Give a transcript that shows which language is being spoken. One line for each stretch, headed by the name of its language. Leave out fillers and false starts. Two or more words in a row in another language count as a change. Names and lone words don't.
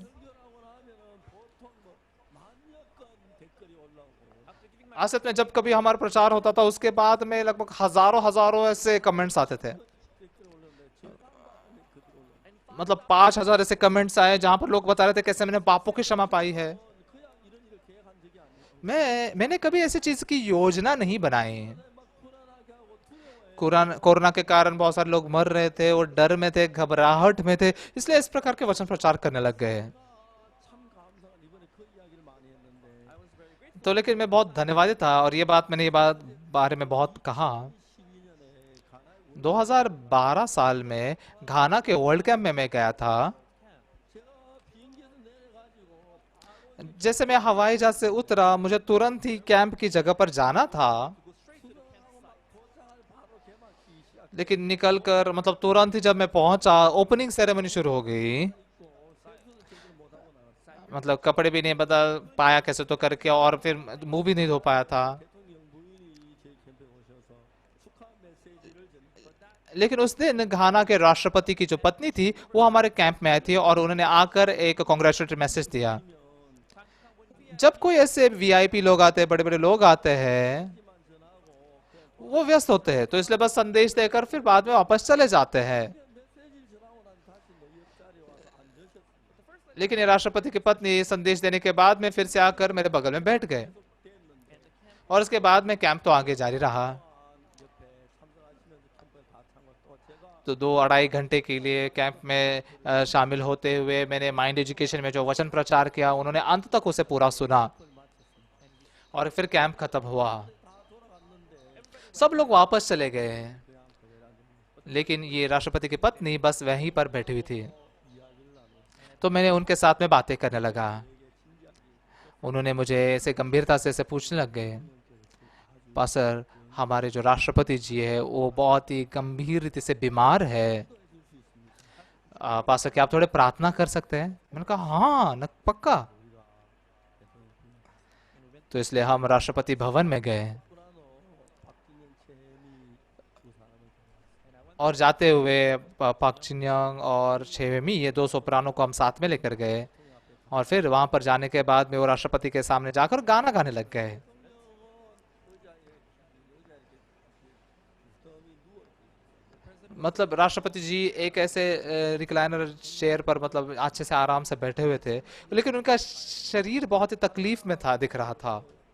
Hindi: असल में जब कभी हमारा प्रचार होता था उसके बाद में लगभग हजारों हजारों ऐसे कमेंट्स आते थे। मतलब 5,000 ऐसे कमेंट्स आए जहां पर लोग बता रहे थे कैसे मैंने पापों की क्षमा पाई है।
Korean: 그냥 이런 일을 계획한 적이 아니에요.
Hindi: मैंने कभी ऐसी चीज की योजना नहीं बनाई।
Korean: 막 불안하게 하고 두려워해.
Hindi: कोरोना के कारण बहुत सारे लोग मर रहे थे, वो डर में थे, घबराहट में थे, इसलिए इस प्रकार के वचन प्रचार करने लग गए।
Korean: 참 감사한 इ번에 그 이야기를 많이 했는데
English: I was very grateful.
Hindi: तो लेकिन मैं बहुत धन्यवादी था, और ये बात मैंने ये बात बारे में बहुत कहा।
Korean: 12년에 가나에
Hindi: 2012 साल में घाना के
English: world camp
Hindi: में मैं गया था।
Korean: 제가 비행기에서 내려가지고 바로
Hindi: जैसे मैं हवाई जहाज से उतरा, मुझे तुरंत ही कैंप की जगह पर जाना था,
Korean: 수영하고 막 도착할 바로 개막식이 시작.
Hindi: लेकिन निकल कर मतलब तुरंत ही जब मैं पहुंचा,
English: opening ceremony
Hindi: शुरू हो गई।
Korean: 있고 세수도 제대로 못 하고 나갔어요.
Hindi: मतलब कपड़े भी नहीं बदल पाया कैसे तो करके, और फिर मुंह भी नहीं धो पाया था।
Korean: 대통령 부인이 제 캠프에 오셔서 축하 메시지를 전했다.
Hindi: लेकिन उस दिन घाना के राष्ट्रपति की जो पत्नी थी वो हमारे कैंप में आई थी, और उन्होंने आकर एक
English: congratulatory message
Hindi: दिया। जब कोई ऐसे वीआईपी लोग आते हैं, बड़े बड़े लोग आते हैं, वो व्यस्त होते हैं, तो इसलिए बस संदेश देकर फिर बाद में वापस चले जाते हैं।
Korean: 메시지를 전하고 난 다시 내 옆자리에 와서 앉으셨습니다.
Hindi: लेकिन ये राष्ट्रपति की पत्नी संदेश देने के बाद में फिर से आकर मेरे बगल में बैठ गए, और उसके बाद में कैंप तो आगे जारी रहा।
Korean: 옆에 참석하시면서 캠프에 다 참고 또 제가
Hindi: तो 2-2.5 घंटे के लिए कैंप में शामिल होते हुए मैंने
English: mind education
Hindi: में जो वचन प्रचार किया, उन्होंने अंत तक उसे पूरा सुना,
Korean: 마쳤습니다.
Hindi: और फिर कैंप खत्म हुआ।
Korean: 다 돌아갔는데
Hindi: सब लोग वापस चले गए,
Korean: 그냥 그대로 앉아
Hindi: लेकिन ये राष्ट्रपति की पत्नी बस वहीं पर बैठी हुई थी।
Korean: 이야기를 나누고
Hindi: तो मैंने उनके साथ में बातें करने लगा। उन्होंने मुझे ऐसे गंभीरता से ऐसे पूछने लग गए, पास्टर हमारे जो राष्ट्रपति जी है वो बहुत ही गंभीर रीति से बीमार है, पास्टर क्या आप थोड़े प्रार्थना कर सकते हैं? मैंने कहा हाँ न पक्का। तो इसलिए हम राष्ट्रपति भवन में गए,
Korean: 소프라노 박진영 채미 두 사람을 데려갔어요.
Hindi: और जाते हुए पाक चिन्यांग और छेवेमी ये 2 सोप्रानो को हम साथ में लेकर गए, और फिर वहां पर जाने के बाद में वो राष्ट्रपति के सामने जाकर गाना गाने लग गए। मतलब राष्ट्रपति जी एक ऐसे
English: recliner chair
Hindi: पर मतलब अच्छे से आराम से बैठे हुए थे, लेकिन उनका शरीर बहुत ही तकलीफ में था, दिख रहा था।